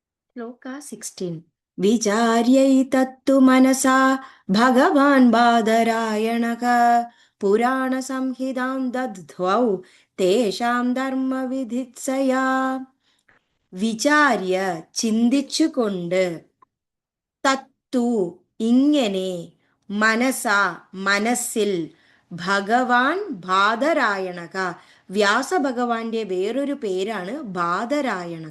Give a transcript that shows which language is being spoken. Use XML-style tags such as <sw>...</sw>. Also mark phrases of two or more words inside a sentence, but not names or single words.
<sa>श्लोका 16 विचार्यैतत्तु मनसा भगवान् बादरायणः पुराणसंहितां दद्ध्वौ तेषां ധർമ്മവിധിത്സയാ.</sa> <ml>വിചാര്യ ചിന്തിച്ചുകൊണ്ട്, തത്തു ഇങ്ങനെ, മനസ മനസ്സിൽ, ഭഗവാൻ ബാദരായണക വ്യാസഭഗവാന്റെ വേറൊരു പേരാണ് ബാദരായണക.</ml>